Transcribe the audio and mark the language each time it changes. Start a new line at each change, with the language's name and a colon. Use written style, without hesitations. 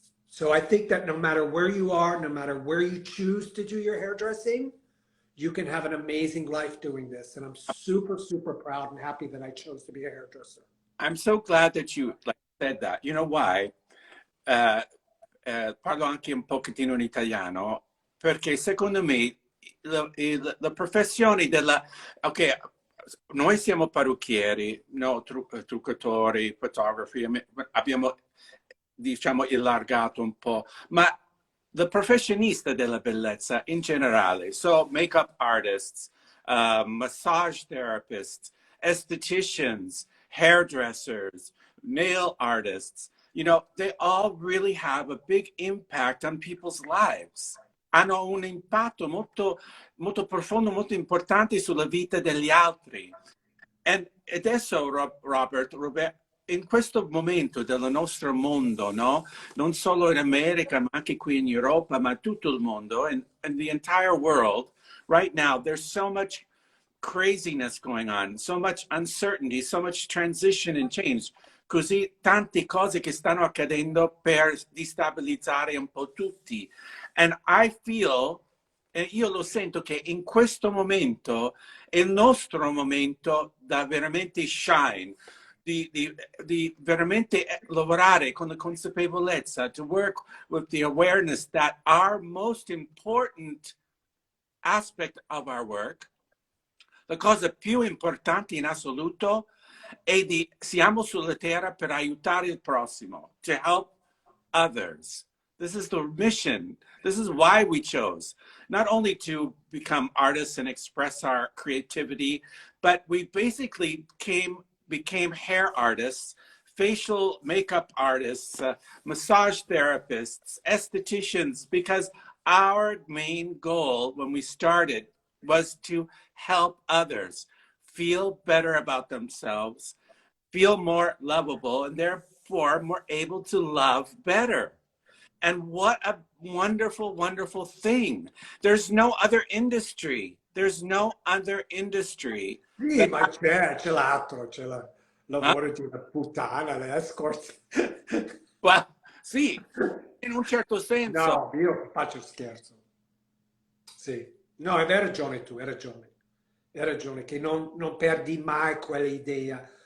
English: So I think that no matter where you are, no matter where you choose to do your hairdressing, you can have an amazing life doing this. And I'm super, super proud and happy that I chose to be a hairdresser. I'm so glad that you said that. You know why?
Italian: Parlo anche un pochettino in italiano, perché secondo me la professione della... Ok, noi siamo parrucchieri, no, truccatori, fotografi, abbiamo, diciamo, allargato un po', ma il professionista della bellezza in generale,
English: so makeup artists, massage therapists, estheticians, hairdressers, nail artists, you know, they all really have a big impact on people's lives.
Italian: Hanno un impatto molto, molto profondo, molto importante sulla vita degli altri. E adesso, Robert, in questo momento del nostro mondo, no? Non solo in America, ma anche qui in Europa, ma tutto il mondo,
English: and the entire world, right now, there's so much craziness going on, so much uncertainty, so much transition and change.
Italian: Così tante cose che stanno accadendo per destabilizzare un po' tutti.
English: And I feel,
Italian: e io lo sento, che in questo momento è il nostro momento da veramente shine, di veramente lavorare con la consapevolezza,
English: to work with the awareness that our most important aspect of our work,
Italian: la cosa più importante in assoluto, è di siamo sulla terra per aiutare il prossimo,
English: to help others. This is the mission. This is why we chose, not only to become artists and express our creativity, but we basically became hair artists, facial makeup artists, massage therapists, estheticians, because our main goal when we started was to help others feel better about themselves, feel more lovable, and therefore more able to love better. And what a wonderful, wonderful thing. There's no other industry. There's no other industry.
Italian: Sì, ma c'è l'altro, c'è il lavoro di una puttana, l'escort. Well, sì, in un certo senso. No, io faccio scherzo. Sì. No, hai ragione tu, hai ragione. Hai ragione, che non perdi mai quell'idea.